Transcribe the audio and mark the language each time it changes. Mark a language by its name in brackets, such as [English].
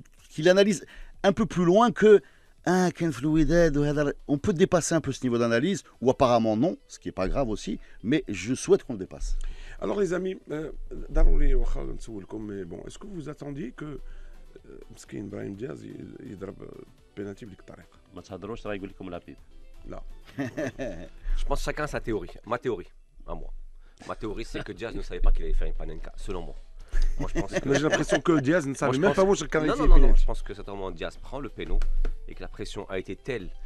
[French] Qu'il analyse un peu plus loin que [Arabic] كان في الوداد وهذا. [French] On peut dépasser un peu ce niveau d'analyse, ou apparemment non, ce qui est pas grave aussi, mais je souhaite qu'on le dépasse. Alors les amis, [Arabic] ضروري واخا نسولكم, [French] mais bon, est-ce que vous attendiez que [Arabic] مسكين ابراهيم دياز يضرب بينالتي بديك الطريقه. ما تهضروش راه يقول لكم لابيب. لا. [French] Je pense chacun sa théorie. Ma théorie, à moi. Ma théorie, c'est que Diaz ne savait pas qu'il allait faire une panenka, selon moi. Moi, je pense que... Mais j'ai l'impression que Diaz ne savait même pas où je qualifiais. Non, je pense que certainement Diaz prend le péno et que la pression a été telle.